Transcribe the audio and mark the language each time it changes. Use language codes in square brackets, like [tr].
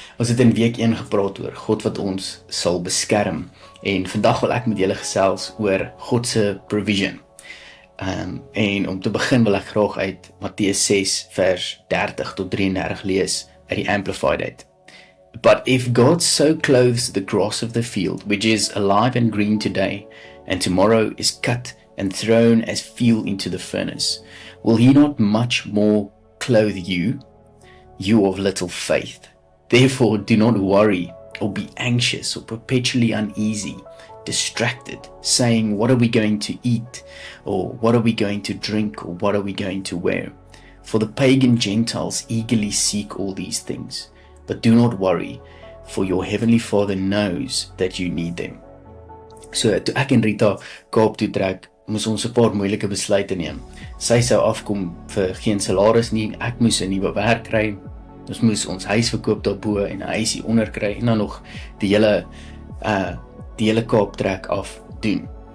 [af] Ons het in week 1 gepraat oor God wat ons sal beskerm. En vandag wil ek met julle gesels oor God se provision. En om te begin wil ek graag uit Matteus 6 vers 30 tot 33 lees uit die Amplified uit. [en] But if God so clothes the grass of the field, which is alive and green today, and tomorrow is cut and thrown as fuel into the furnace, will he not much more clothe you, you of little faith? Therefore do not worry or be anxious or perpetually uneasy, distracted, saying, what are we going to eat? Or what are we going to drink? Or what are we going to wear? For the pagan Gentiles eagerly seek all these things. But do not worry, for your heavenly Father knows that you need them. [af] So toe ek en Rita Kaap toe trek, moes ons 'n paar moeilike besluite neem. Sy sou afkom vir geen salaris nie, ek moes 'n nuwe werk kry. Ons moes ons huis verkoop daarbo en 'n huisie onder kry en dan nog die hele Kaap trek af doen.